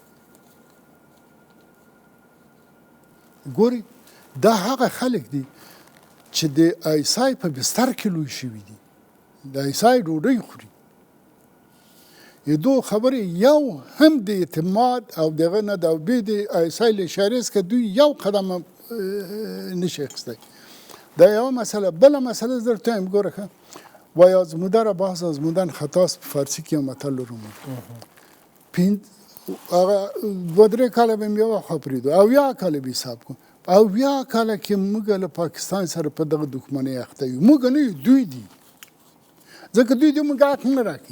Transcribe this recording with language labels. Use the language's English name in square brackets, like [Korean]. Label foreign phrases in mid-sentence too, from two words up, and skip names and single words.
[Pashto] ګوري دا هغه خلک دي چې د ایسای په بستر کې لوی شوي دي د ایسای ډوډۍ خوري. دو خبرې یو هم د اعتماد او دغه نه د بې د ایسای له اشارې څخه دوی یو قدم نشي اخیستی. دا یوه مسئله. بله مسئله زه درته وایم ګوره ښه وای [Persian] آزموده را بحث آزمودن خطاست [Pashto] په فارسي کې یو متل لرو هغه دوه درې کاله به مې یوه خوا پرېږدو اویا کاله به حساب کړو. اویا کاله کې موږ له پاکستان سره په دغه دښمنۍ اخته یو. موږ نه یو دوی دي ځکه دوی د موږ حق نه راکوي.